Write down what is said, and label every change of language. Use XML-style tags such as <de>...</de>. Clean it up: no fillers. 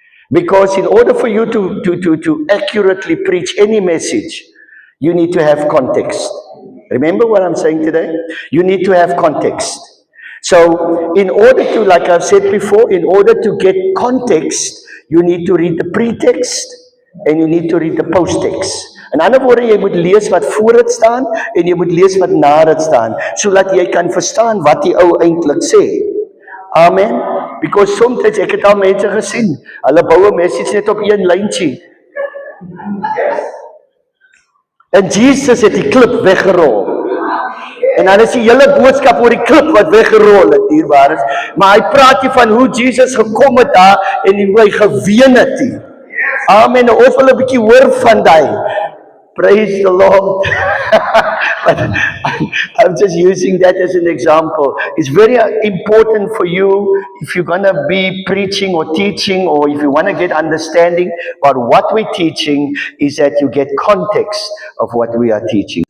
<en>Because in order for you to accurately preach any message, you need to have context. Remember what I'm saying today? You need to have context. So in order to, like I've said before, in order to get context, you need to read the pretext and you need to read the posttext.</en> <af>In ander woorde, jy moet lees wat voor dit staan en jy moet lees wat na dit staan, sodat jy kan verstaan wat die ou eintlik sê. Amen. Because sometimes ek het al mense gesien, hulle bou 'n message net op een lyntjie. En Jesus het die klip weggerol. En dan is die hele boodskap oor die klip wat weggerol het, dierbaar is. Maar hy praat nie van hoe Jesus gekom het daar en hoe hy geween het nie. Amen. Of hulle 'n bietjie hoor van daai.</af> <en>Praise the Lord. But I'm just using that as an example. It's very important for you, if you're going to be preaching or teaching, or if you want to get understanding about what we're teaching, is that you get context of what we are teaching.</en>